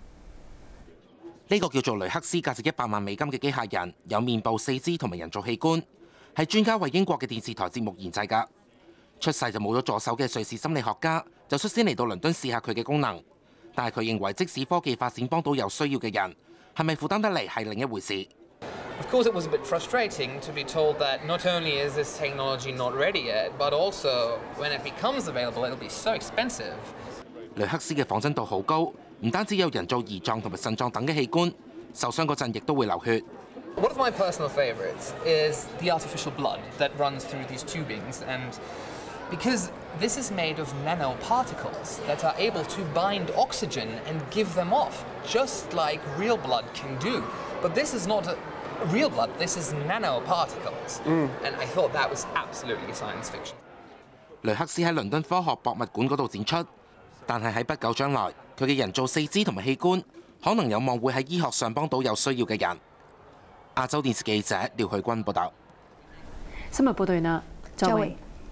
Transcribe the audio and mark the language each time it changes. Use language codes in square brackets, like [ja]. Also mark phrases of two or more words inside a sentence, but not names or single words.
[yue] 呢個叫做雷克斯價值100萬美金嘅機械人，有面部、四肢同埋人造器官，係專家為英國嘅電視台節目研製㗎。出世就冇咗助手嘅瑞士心理學家就率先嚟到倫敦試下佢嘅功能，但係佢認為即使科技發展幫到有需要嘅人，係咪負擔得嚟係另一回事。 [en] Of course, it was a bit frustrating to be told that not only is this technology not ready yet, but also when it becomes available, it'll be so expensive. [yue] 雷克斯嘅仿真度好高，唔單止有人造胰臟同埋腎臟等嘅器官，受傷嗰陣亦都會流血。 [en] One of my personal favorites is the artificial blood that runs through these tubings, and because this is made of nanoparticles that are able to bind oxygen and give them off, just like real blood can do. But this is not real blood, this is nanoparticles. And I thought that was absolutely science fiction. [yue] 雷克斯喺倫敦科學博物館嗰度展出，但係喺不久將來，佢嘅人造四肢同埋器官可能有望會喺醫學上幫到有需要嘅人。亞洲電視記者廖許君報道。新聞報道完啦，再會。